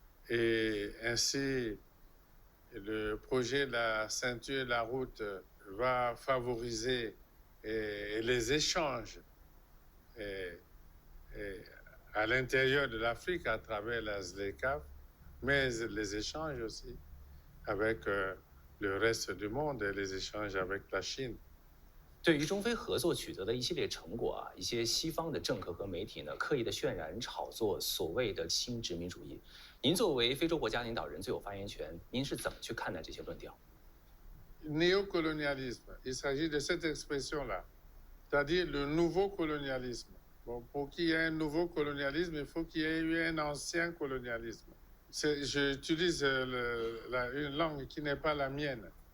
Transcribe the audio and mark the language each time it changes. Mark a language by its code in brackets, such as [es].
[fr] Et ainsi, le projet de la ceinture de la route va favoriser les échanges à l'intérieur de l'Afrique à travers la ZLECAf, mais les échanges aussi avec le reste du monde et les échanges avec la Chine. [zh] 对于中非合作取得的一系列成果啊，一些西方的政客和媒体呢，刻意的渲染炒作所谓的新殖民主义。您作为非洲国家领导人最有发言权，您是怎么去看待这些论调？ [fr] Néocolonialisme, il s'agit de cette expression-là, c'est-à-dire le nouveau colonialisme. Bon, pour qu'il y ait un nouveau colonialisme, il faut qu'il y ait eu un ancien colonialisme. J'utilise une langue qui n'est pas la mienne.